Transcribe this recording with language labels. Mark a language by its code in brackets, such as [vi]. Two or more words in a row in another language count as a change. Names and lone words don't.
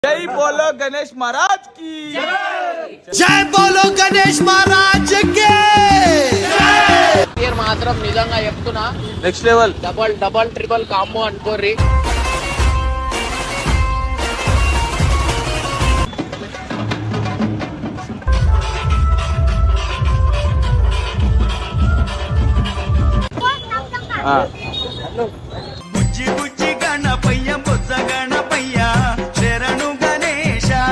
[hi] जय बोलो गणेश महाराज की जय बोलो गणेश महाराज के [te] మాత్రం నిజంగా చెప్తున్నా [en] next level double triple combo అనుకోర్రి. [te] బుజ్జి బుజ్జి గణపయ్య బుజ్జ గణపయ్య శరణు గణేశ